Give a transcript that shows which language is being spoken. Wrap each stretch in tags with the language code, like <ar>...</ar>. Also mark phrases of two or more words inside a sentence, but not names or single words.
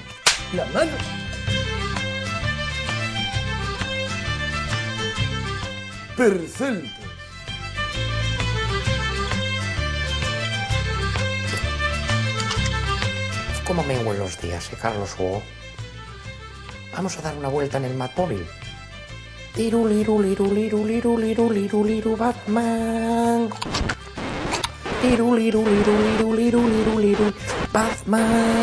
<es>La mano. Perceltas. ¿Cómo me huelen los días, Carlos Hugo? Vamos a dar una vuelta en el Batmóvil. Liru, liru, liru, liru, liru, liru, liru, liru, Batman. Liru, liru, liru, liru, liru, liru, liru, Batman.</es>